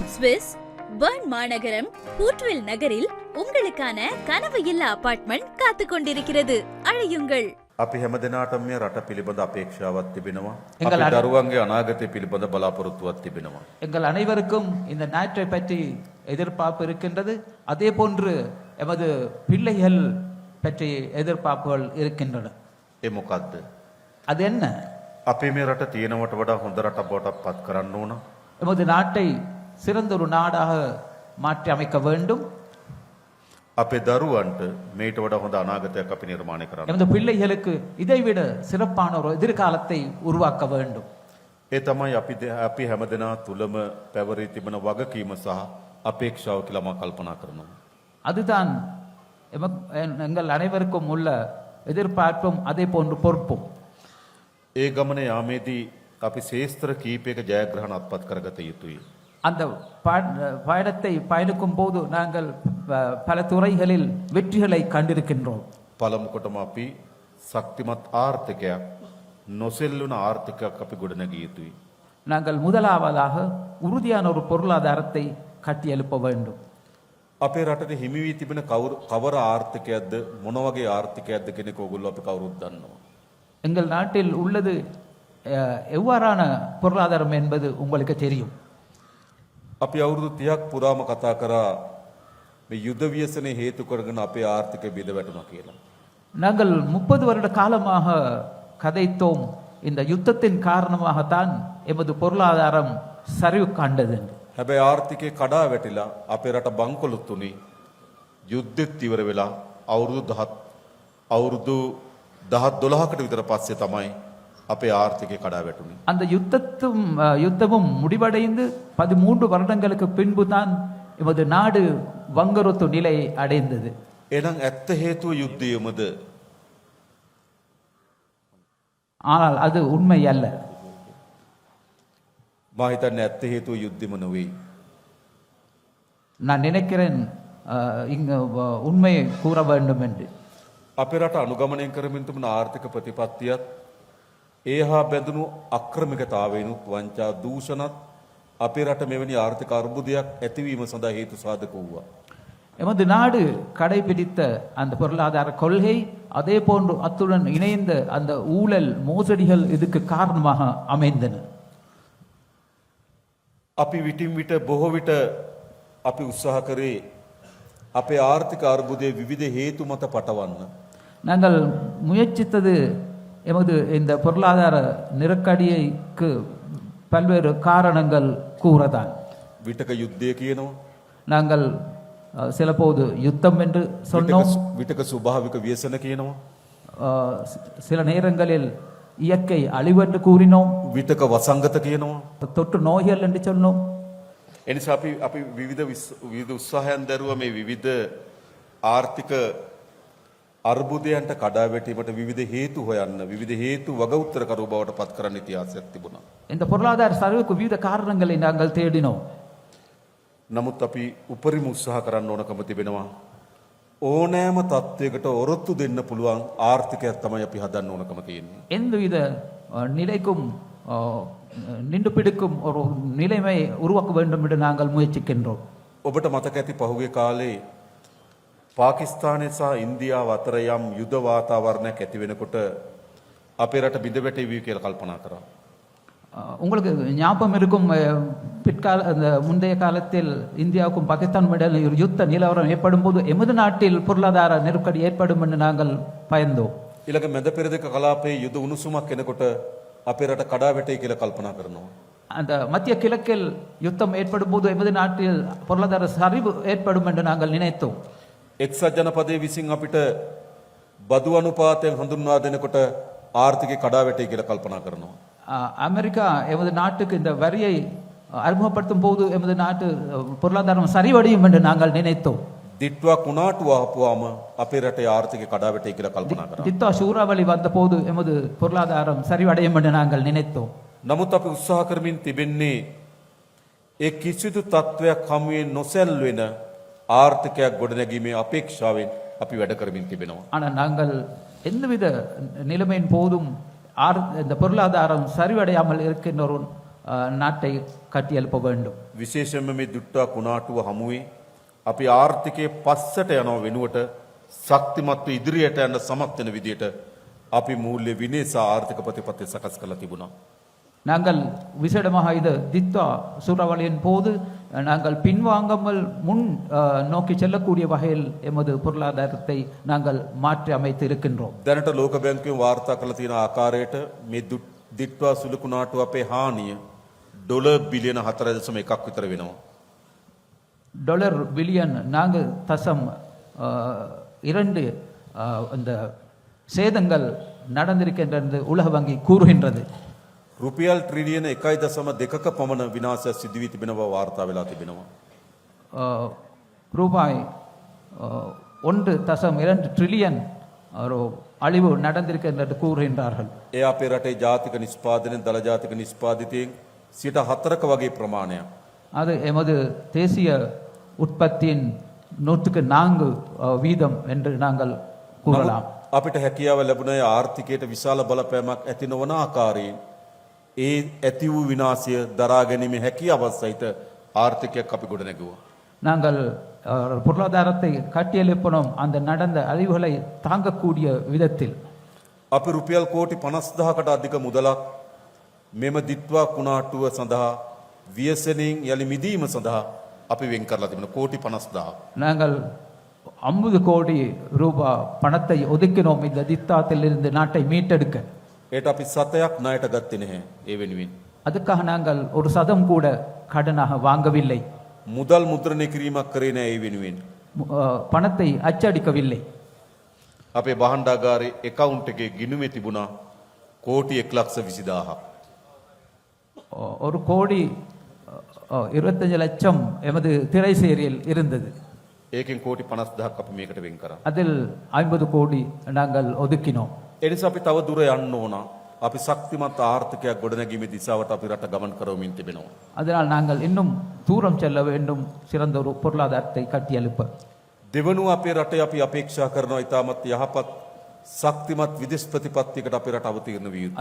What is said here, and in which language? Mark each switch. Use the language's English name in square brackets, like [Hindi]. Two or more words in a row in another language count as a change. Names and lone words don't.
[Tamil] ஸ்விஸ் பர்ன் மாநகரம் ஹூட்வில் நகரில் உங்களுக்கான கனவு இல்ல அபார்ட்மெண்ட் காத்து கொண்டிருக்கிறது. அழையுங்கள். [Sinhala] අපි හැම දෙනාටම මේ රට පිළිබඳ අපේක්ෂාවක් තිබෙනවා. අපේ දරුවන්ගේ අනාගතය පිළිබඳ බලාපොරොත්තුවක් තිබෙනවා. [Tamil] எங்கள் அனைவருக்கும் இந்த நாட்டை பற்றி எதிர்பார்ப்பு இருக்கின்றது. அதே போன்று எமது பிள்ளைகள் பற்றி எதிர்பார்ப்புகள் இருக்கின்றன. [Sinhala] ඒ මොකද්ද? [Tamil] அது என்ன? [Sinhala] අපි මේ රට තියෙනවට වඩා හොඳ රටක් බවට පත් කරන්න ඕන. [Tamil] எமது நாட்டை சிறந்த ஒரு நாடாக மாற்றி அமைக்க வேண்டும். [Sinhala] අපේ දරුවන්ට මේට වඩා හොඳ අනාගතයක් අපි නිර්මාණය කරන්න. [Tamil] எமது பிள்ளைகளுக்கு இதைவிட சிறப்பான ஒரு எதிர்காலத்தை உருவாக்க வேண்டும். [Sinhala] ඒ තමයි අපි හැම දෙනා තුලම පැවරී තිබෙන වගකීම සහ අපේක්ෂාව කියලා මම කල්පනා කරනවා. [Tamil] அதுதான் எங்கள் அனைவருக்கும் உள்ள எதிர்பார்ப்பும் அதே போன்று பொறுப்பும். [Sinhala] ඒ ගමනේ යාමේදී අපි ශේස්ත්‍ර කීපයක ජයග්‍රහණ අත්පත් කරගත යුතුයි. [Tamil] அந்த பயணத்தை பயணிக்கும் போது நாங்கள் பல துறைகளில் வெற்றிகளை கண்டிருக்கின்றோம். [Sinhala] පළමුකොටම අපි ශක්තිමත් ආර්ථිකයක් නොසෙල්ලුන ආර්ථිකයක් අපි ගොඩනගිය යුතුයි. [Tamil] நாங்கள் முதலாவதாக உறுதியான ஒரு பொருளாதாரத்தை கட்டி எழுப்ப வேண்டும். [Sinhala] අපේ රටට හිමි වී තිබෙන කවර ආර්ථිකයක්ද මොන වගේ ආර්ථිකයක්ද කියන එක ඔයගොල්ලෝ අපි කවුරුත් දන්නවා. [Tamil] எங்கள் நாட்டில் உள்ளது எவ்வாறான பொருளாதாரம் என்பது உங்களுக்கு தெரியும். [Sinhala] අපි අවුරුදු 30ක් පුරාම කතා කරා මේ යුද ව්‍යසනයේ හේතු කරගෙන අපේ ආර්ථිකය බිඳ වැටුණා කියලා. [Tamil] நாங்கள் 30 வருட காலமாக கதைத்தோம் இந்த யுத்தத்தின் காரணமாகத்தான் எமது பொருளாதாரம் சரிவு கண்டது. [Sinhala] හැබැයි ආර්ථිකය කඩා වැටිලා අපේ රට බංකොලොත් උනේ යුද්ධෙත් ඉවර වෙලා අවුරුදු 10-12කට විතර පස්සේ තමයි අපේ ආර්ථිකය කඩා වැටුනේ. [Tamil] அந்த யுத்தமும் முடிவடைந்து 13 வருடங்களுக்கு பின்புதான் எமது நாடு வங்குரோத்து நிலை அடைந்தது. [Sinhala] එහෙනම් ඇත්ත හේතුව යුද්ධයමද? [Tamil] ஆனால் அது உண்மை அல்ல. [Sinhala] මා හිතන්නේ ඇත්ත හේතුව යුද්ධෙම නෙවෙයි. [Tamil] நான் நினைக்கிறேன் இங்கு உண்மையை கூற வேண்டும் என்று. [Sinhala] අපේ රට අනුගමනය කරමින් තිබෙන ආර්ථික ප්‍රතිපත්තියත් ඒහා බැඳුණු අක්‍රමිකතාවයනුත් වංචා දූෂණත් අපේ රට මෙවැනි ආර්ථික අර්බුදයක් ඇතිවීම සඳහා හේතු සාධක වූවා. [Tamil] எமது நாடு கடைபிடித்த அந்த பொருளாதார கொள்கை அதே போன்று அத்துடன் இணைந்த அந்த ஊழல் மோசடிகள் இதுக்கு காரணமாக அமைந்தன. [Sinhala] අපි විටින් විට බොහෝ විට අපි උත්සාහ කරේ අපේ ආර්ථික අර්බුදයේ විවිධ හේතු මත පටවන්න. [Tamil] நாங்கள் முயற்சித்தது எமது இந்த பொருளாதார நெருக்கடிக்கு பல்வேறு காரணங்கள் கூறதான். [Sinhala] විටක යුද්ධය කියනවා. [Tamil] நாங்கள் சில போது யுத்தம் என்று சொன்னோம். [Sinhala] විටක ස්වභාවික ව්‍යසන කියනවා. [Tamil] சில நேரங்களில் இயற்கை அழிவு என்று கூறினோம். [Sinhala] විටක වසංගත කියනවා. [Tamil] தொற்று நோய்கள் என்று சொன்னோம். [Sinhala] එනිසා අපි විවිධ උත්සාහයන් දරුවා මේ විවිධ ආර්ථික අර්බුදයන්ට කඩා වැටීමට විවිධ හේතු හොයන්න විවිධ හේතු වග උත්තරකරු බවට පත් කරන්න ඉතිහාසයක් තිබුණා. [Tamil] இந்த பொருளாதார சரிவுக்கு விவித காரணங்களை நாங்கள் தேடினோம். [Sinhala] නමුත් අපි උපරිම උත්සාහ කරන්න ඕනකම තිබෙනවා. ඕනෑම තත්වයකට ඔරොත්තු දෙන්න පුළුවන් ආර්ථිකයක් තමයි අපි හදන්න ඕනකම තියෙන්නේ. [Tamil] எந்தவித நிலைக்கும் நின்று பிடிக்கும் ஒரு நிலைமை உருவாக்க வேண்டும் என்று நாங்கள் முயற்சிக்கின்றோம். [Sinhala] ඔබට මතක ඇති පහුගිය කාලේ පාකිස්තානය සහ ඉන්දියාව අතර යම් යුද වාතාවරණයක් ඇති වෙනකොට අපේ රට බිඳ වැටෙවි කියලා කල්පනා කරා. [Tamil] உங்களுக்கு ஞாபகம் இருக்கும் அந்த முந்தைய காலத்தில் இந்தியாவுக்கும் பாகிஸ்தானும் இடையில் ஒரு யுத்த நிலவரம் ஏற்படும் போது எமது நாட்டில் பொருளாதார நெருக்கடி ஏற்படும் என்று நாங்கள் பயந்தோம். [Sinhala] ඊළඟ මැද පෙරදිග කලාපයේ යුද උණුසුමක් එනකොට අපේ රට කඩා වැටෙයි කියලා කල්පනා කරනවා. [Tamil] அந்த மத்திய கிழக்கில் யுத்தம் ஏற்படும் போது எமது நாட்டில் பொருளாதார சரிவு ஏற்படும் என்று நாங்கள் நினைத்தோம். [Sinhala] එක්සත් ජනපදයේ විසින් අපිට බදු අනුපාතයෙන් හඳුන්වා දෙනකොට ආර්ථිකය කඩා වැටෙයි කියලා කල්පනා කරනවා. [Tamil] அமெரிக்கா எமது நாட்டுக்கு இந்த வரியை அறிமுகப்படுத்தும் போது எமது நாட்டு பொருளாதாரம் சரிவடையும் என்று நாங்கள் நினைத்தோம். [Sinhala] දිට්ටුවක් උනාටු ආපුවාම අපේ රටේ ආර්ථිකය කඩා වැටෙයි කියලා කල්පනා කරා. [Tamil] திட்டா சூறாவளி வந்த போது எமது பொருளாதாரம் சரிவடையும் என்று நாங்கள் நினைத்தோம். [Sinhala] නමුත් අපි උත්සාහ කරමින් තිබෙන්නේ ඒ කිසිදු තත්වයක් හමුවේ නොසැල්වෙන ආර්ථිකයක් ගොඩනැගීමේ අපේක්ෂාවෙන් අපි වැඩ කරමින් තිබෙනවා. [Tamil] ஆனால் நாங்கள் எந்தவித நிலைமையின் போதும் இந்த பொருளாதாரம் சரிவடையாமல் இருக்கின்ற ஒரு நாட்டை கட்டியெழுப்ப வேண்டும். [Sinhala] විශේෂයෙන්ම මේ දුට්ටා කුණාටුව හමුවේ අපි ආර්ථිකයේ පස්සට යනව වෙනුවට ශක්තිමත්ව ඉදිරියට යන්න සමත් වෙන විදියට අපි මූල්‍ය විනය සහ ආර්ථික ප්‍රතිපත්ති සකස් කරලා තිබුණා. [Tamil] நாங்கள் விசேடமாக இது தித்வா சூறாவளியின் போது நாங்கள் பின்வாங்காமல் முன் நோக்கி செல்லக்கூடிய வகையில் எமது பொருளாதாரத்தை நாங்கள் மாற்றி அமைத்து இருக்கின்றோம். [Sinhala] දැනට ලෝක බැංකුවෙන් වාර්තා කරලා තියෙන ආකාරයට මේ දිට්වා සුළු කුණාටුව අපේ හානිය ඩොලර් බිලියන 4.1ක් විතර වෙනවා. [Tamil] டாலர் பில்லியன் 4.2 அந்த சேதங்கள் நடந்திருக்கின்றது உலக வங்கி கூறுகின்றது. [Sinhala] රුපියල් ට්‍රිලියන 1.2ක පමණ විනාශයක් සිදු වී තිබෙන බව වාර්තා වෙලා තිබෙනවා. [Tamil] ரூபாய் 1.2 ட்ரில்லியன் ஒரு அழிவு நடந்திருக்கின்றது கூறுகின்றார்கள். [Sinhala] ඒ අපේ රටේ ජාතික නිෂ්පාදනයෙන් දල ජාතික නිෂ්පාදිතයෙන් 4% වගේ ප්‍රමාණයක්. [Tamil] அது எமது தேசிய உற்பத்தியின் 104 வீதம் என்று நாங்கள் கூறலாம். [Sinhala] අපිට හැකියාව ලැබුණේ ආර්ථිකයට විශාල බලපෑමක් ඇති නොවන ආකාරයෙන් ඒ ඇති වූ විනාශය දරා ගැනීමේ හැකියාවත් සහිත ආර්ථිකයක් අපි ගොඩනැගුවා. [Tamil] நாங்கள் பொருளாதாரத்தை கட்டியெழுப்பினோம் அந்த நடந்த அழிவுகளை தாங்கக்கூடிய விதத்தில். [Sinhala] අපි රුපියල් කෝටි 50000කට අධික මුදලක් මෙම දිත්වා කුණාටුව සඳහා ව්‍යසනයෙන් යලි මිදීම සඳහා අපි වෙන් කරලා තිබෙනවා. කෝටි 50000. [Tamil] நாங்கள் 50 கோடி ரூபாய் பணத்தை ஒதுக்கினோம் இந்த தித்தாத்திலிருந்து நாட்டை மீட்டெடுக்க. [Sinhala] ඒට අපි සතයක් ණයට ගත්තේ නැහැ ඒ වෙනුවෙන්. [Tamil] அதுக்காக நாங்கள் ஒரு சதம் கூட கடனாக வாங்கவில்லை. [Sinhala] මුදල් මුද්‍රණය කිරීමක් කරේ නැහැ ඒ වෙනුවෙන්. [Tamil] பணத்தை அச்சடிக்கவில்லை. [Sinhala] අපේ භාණ්ඩාගාරයේ account එකේ ගිණුමේ තිබුණා කෝටි 1,20,000ක්. [Tamil] ஒரு கோடி 25 லட்சம் எமது திரைசேரியில் இருந்தது. [Sinhala] ඒකෙන් කෝටි 50,000ක් අපි මේකට වෙන් කරා. [Tamil] அதில் 50 கோடி நாங்கள் ஒதுக்கினோம். [Sinhala] ඒ නිසා අපි තව දුර යන්න ඕන. අපි ශක්තිමත් ආර්ථිකයක් ගොඩනැගීමේ දිශාවට අපි රට ගමන් කරවමින් තිබෙනවා. [Tamil] அதனால் நாங்கள் இன்னும் தூரம் செல்ல வேண்டும் சிறந்த ஒரு பொருளாதாரத்தை கட்டியெழுப்ப. [Sinhala] දෙවනුව අපේ රටේ අපි අපේක්ෂා කරනවා ඉතාමත් යහපත් ශක්තිමත් විදේශ ප්‍රතිපත්තියකට අපේ රට අවතීර්ණ විය යුතුයි.